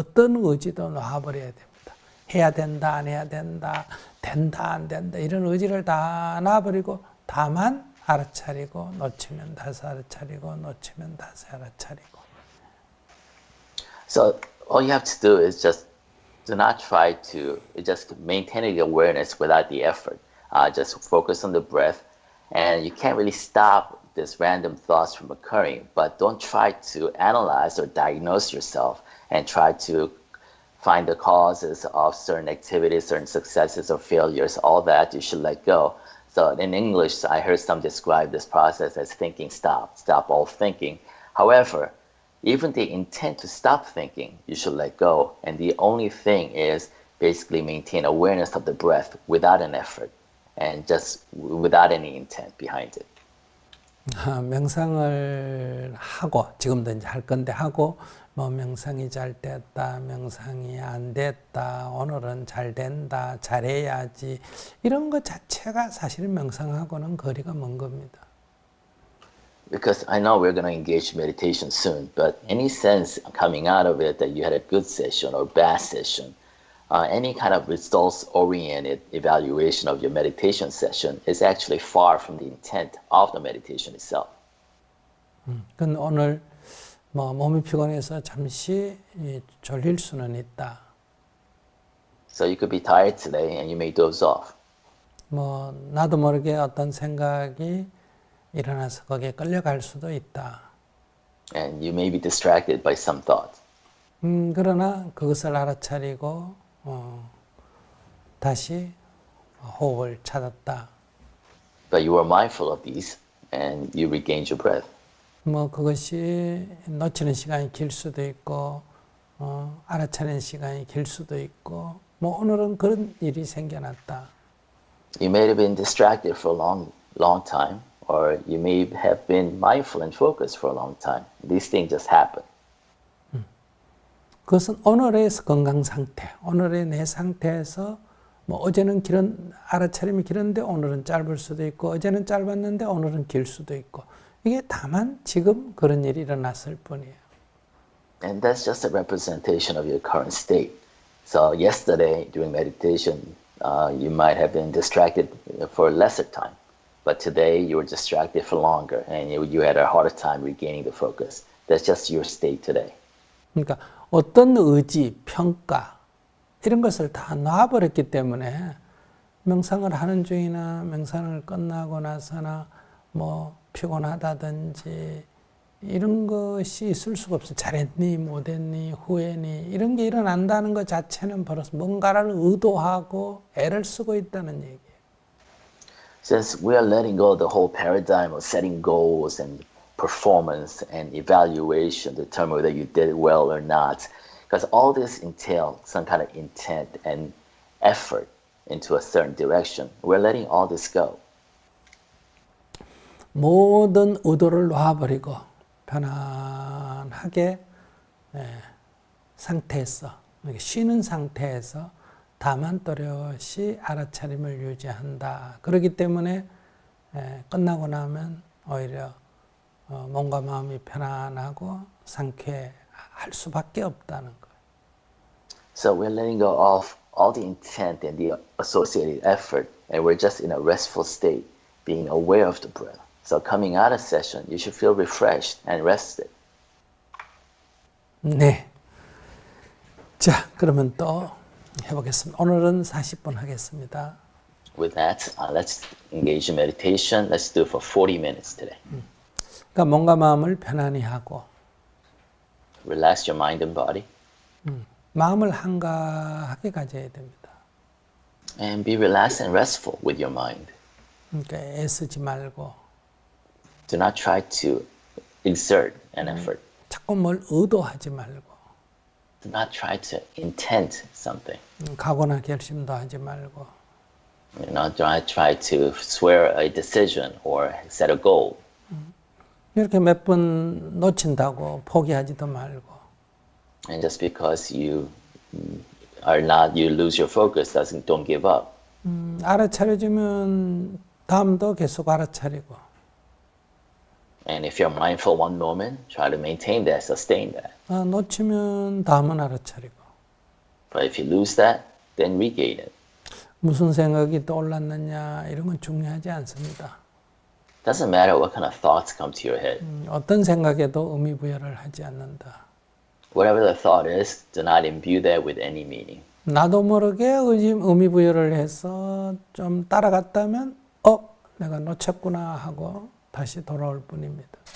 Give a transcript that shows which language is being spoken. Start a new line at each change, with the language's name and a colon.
Korean: 어떤 의지도 놔버려야 됩니다. 해야 된다, 안 해야 된다, 된다, 안 된다 이런 의지를 다 놔버리고 다만 알아차리고 놓치면 다시 알아차리고 놓치면 다시 알아차리고.
English: So all you have to do is just do not try to just maintain the awareness without the effort. Just focus on the breath, and you can't really stop these random thoughts from occurring, but don't try to analyze or diagnose yourself and try to find the causes of certain activities, certain successes or failures. All that you should let go. So in English, I heard some describe this process as thinking stop all thinking. However, even the intent to stop thinking, you should let go. And the only thing is basically maintain awareness of the breath without an effort and just without any intent behind it.
Korean: 명상을 하고 지금도 이제 할 건데 하고 뭐 명상이 잘 됐다, 명상이 안 됐다, 오늘은 잘 된다, 잘해야지 이런 것 자체가 사실은 명상하고는 거리가 먼 겁니다.
English: Because I know we're going to engage meditation soon, but any sense coming out of it that you had a good session or bad session, any kind of results-oriented evaluation of your meditation session is actually far from the intent of the meditation itself.
Korean: 근데 오늘 뭐 몸이 피곤해서 잠시 졸릴 수는 있다.
English: So you could be tired today and you may doze off.
Korean: 뭐 나도 모르게 어떤 생각이 일어나서 거기에 끌려갈 수도 있다.
English: And you may be distracted by some thought.
Korean: 그러나 그것을 알아차리고 다시 호흡을 찾았다.
English: But you are mindful of these and you regained your breath.
Korean: 뭐 그것이 놓치는 시간이 길 수도 있고 알아차리는 시간이 길 수도 있고 뭐 오늘은 그런 일이 생겨났다.
English: You may have been distracted for a long time, or you may have been mindful and focused for a long time. These things just happen.
Korean: 그것은 오늘의 건강 상태, 오늘의 내 상태에서 뭐 어제는 알아차림이 길었는데 오늘은 짧을 수도 있고 어제는 짧았는데 오늘은 길 수도 있고 이게 다만 지금 그런 일이 일어났을 뿐이에요.
English: And that's just a representation of your current state. So yesterday during meditation, you might have been distracted for a lesser time. But today you were distracted for longer and you had a harder time regaining the focus. That's just your state today.
Korean: 그러니까 어떤 의지, 평가 이런 것을 다 놔버렸기 때문에 명상을 하는 중이나 명상을 끝나고 나서나 뭐 피곤하다든지 이런 것이 있을 수가 없어요. 잘했니, 못했니, 후회니 이런 게 일어난다는 것 자체는 벌써 뭔가를 의도하고 애를 쓰고 있다는 얘기예요.
English: Since we are letting go of the whole paradigm of setting goals and performance and evaluation to determine whether you did well or not, because all this entails some kind of intent and effort into a certain direction. We're letting all this go.
Korean: 모든 의도를 놔버리고 편안하게 상태에서 쉬는 상태에서 다만 또렷이 알아차림을 유지한다. 그렇기 때문에 끝나고 나면 오히려 몸과 마음이 편안하고 상쾌할 수밖에 없다는 거예요.
English: So we're letting go of all the intent and the associated effort, and we're just in a restful state, being aware of the breath. So coming out of session, you should feel refreshed and rested.
Korean: 네. 자, 그러면 또 해보겠습니다. 오늘은 40분 하겠습니다.
English: With that, let's engage in meditation. Let's do it for 40 minutes today.
Korean: 그러니까 몸과 마음을 편안히 하고
English: Relax your mind and body.
Korean: 마음을 한가하게 가져야 됩니다.
English: And be relaxed and restful with your mind.
Korean: 그러니까 애쓰지 말고
English: Do not try to exert an effort.
Korean: 자꾸 뭘 의도하지 말고
English: Do not try to intend something.
Korean: 각오나 결심도 하지 말고
English: Do not try to swear a decision or set a goal.
Korean: 이렇게 몇 번 놓친다고 포기하지도 말고
English: And just because you you lose your focus, don't give up.
Korean: 알아차려주면 다음도 계속 알아차리고
English: And if you're mindful one moment, try to maintain that, sustain that.
Korean: 놓치면 다음은 알아차리고
English: But if you lose that, then regain it.
Korean: 무슨 생각이 떠올랐느냐 이런 건 중요하지 않습니다.
English: Doesn't matter what kind of thoughts come to your head.
Korean: 어떤 생각에도 의미부여를 하지 않는다.
English: Whatever the thought is, do not imbue that with any meaning.
Korean: 나도 모르게 의미부여를 해서 좀 따라갔다면 내가 놓쳤구나 하고 다시 돌아올 뿐입니다.